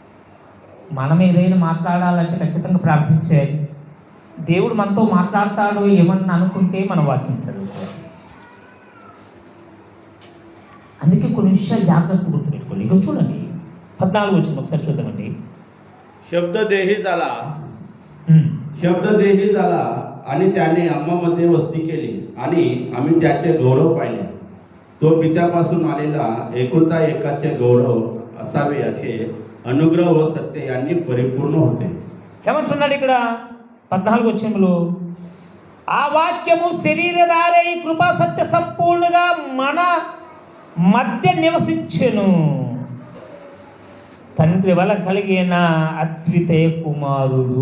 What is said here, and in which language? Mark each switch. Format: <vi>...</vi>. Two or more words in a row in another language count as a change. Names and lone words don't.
<te>మనం ఏదైనా మాట్లాడాలంటే ఖచ్చితంగా ప్రార్థించేయాలి. దేవుడు మనతో మాట్లాడతాడో ఏమన్నా అనుకుంటే మనం వాక్యం చదువుకోవాలి. అందుకే కొన్ని విషయాలు జాగ్రత్త గుర్తుపెట్టుకోండి. ఇక్కడ చూడండి 14 వచ్చింది, ఒకసారి చూద్దామండి.</te> <mr>शब्ददेही झाला शब्ददेही झाला आणि त्याने आम्हामध्ये वस्ती केली आणि आम्ही त्याचे गौरव पाहिले. तो पित्यापासून आलेला एकुलता एकाचे गौरव असावे असे अनुग्रह व सत्य यांनी परिपूर्ण होते.</mr> <te>ఏమంటున్నాడు ఇక్కడ 14 వచ్చింలో, ఆ వాక్యము శరీరధారై కృపా సత్య సంపూర్ణంగా మన మధ్య నివసించెను. తండ్రి వల్ల కలిగిన అద్వితీయ కుమారుడు.</te>